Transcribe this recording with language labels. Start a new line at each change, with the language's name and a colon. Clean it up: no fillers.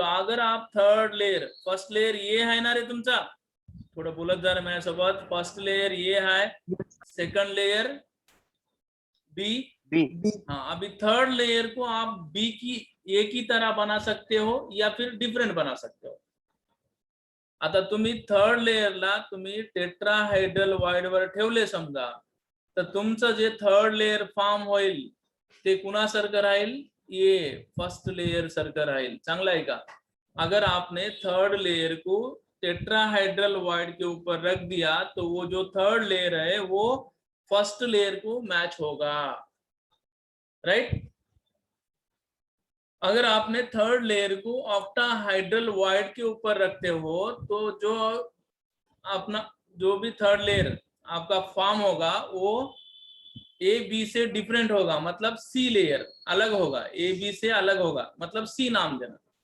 Hindi: अगर आप third layer, first layer ये है ना
Marathi: रे तुमचा, थोडं बोलत जा रे माझ्यासोबत.
Hindi: फर्स्ट लेयर ये है, सेकंड लेयर बी. हाँ, अभी थर्ड लेयर को आप बी की ए की तरह बना सकते हो या फिर डिफरेंट बना सकते हो.
Marathi: आता तुम्ही थर्ड लेयरला तुम्ही टेट्राहेड्रल वॉइड वर ठेवले समजा, तर तुमचं जे थर्ड लेयर फॉर्म होईल ते कुणासारखं राहील? ये फर्स्ट लेयर सारखं राहील. चांगलं आहे का?
Hindi: अगर आपने थर्ड लेयर को टेट्राहेड्रल वॉइड के ऊपर रख दिया तो वो जो थर्ड लेयर है वो फर्स्ट लेयर को मैच होगा, राइट? अगर आपने थर्ड लेयर को ऑक्टाहाइड्रल वॉइड के ऊपर रखते हो तो जो अपना जो भी थर्ड लेयर आपका फॉर्म होगा वो ए बी से डिफरेंट होगा, मतलब सी लेयर अलग होगा, ए बी से अलग होगा, मतलब सी नाम देना.